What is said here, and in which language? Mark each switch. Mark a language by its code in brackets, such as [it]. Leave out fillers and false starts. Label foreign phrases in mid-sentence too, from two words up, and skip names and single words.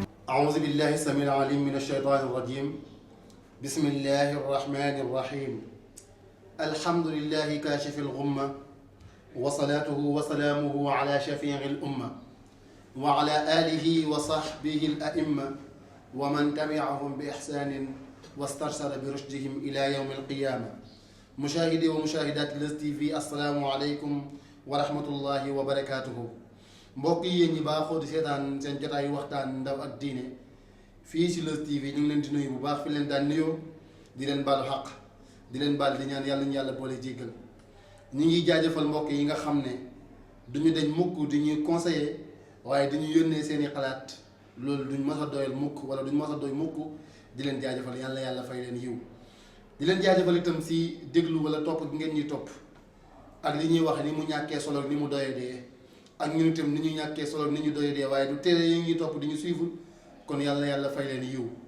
[ar] أعوذ بالله السميع العليم من الشيطان الرجيم بسم الله الرحمن الرحيم الحمد لله كاشف الغمة وصلاته وسلامه على شفيع الأمة وعلى آله وصحبه الأئمة ومن تبعهم بإحسان واسترسل برشدهم إلى يوم القيامة مشاهدي ومشاهدات Leuz TV السلام عليكم ورحمة الله وبركاته mbokk [wo] yi yéen ñi baaxoo di seetaan seen jotaayu waxtaan ndaw ak diine fii ci Leuz TV ñu ngi leen di nuyu bu baax fi leen daan nuyoo di leen baalu xaq di leen baal di ñaan yàlla ñu yàlla boole jéggal ñu ngi jaajëfal mbokk yi nga xam ne duñu dañ mukk di ñuy conseiller waaye dañu yónnee seeni xalaat loolu duñ mës a doyal mukk wala duñ mës a doy mukk di leen jaajëfal yàlla fay leen yiw di leen jaajëfal itam si déglu wala topp gi ngeen ñuy topp ak li ñuy wax ni mu ñàkkee solo ak ni mu doyadee ak ñun itam ni ñu ñàkkee solo ni ñu doyadee waaye du tere yi ñuy topp di ñu suivre kon yàlla fay leen yiw